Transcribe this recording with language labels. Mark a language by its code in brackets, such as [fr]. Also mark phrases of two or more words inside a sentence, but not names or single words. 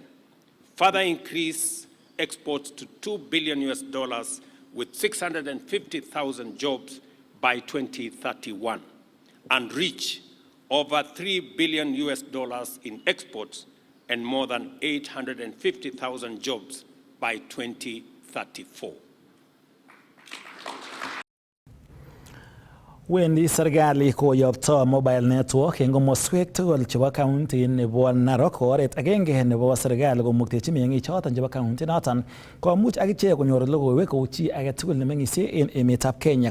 [en] Further increase exports to $2 billion with 650,000 jobs by 2031 and reach over $3 billion in exports and more than 850,000 jobs by 2034. [kln] Wendi serikali koyopto [en] mobile network [kln] eng komoswek tugul chebo county nebo Narok oret agenge nebo serikali komuktechi meng'ik choton chebo county noton komuch akichek konyor logoiwek kou chi age tugul nemeng'isie en emetab Kenya.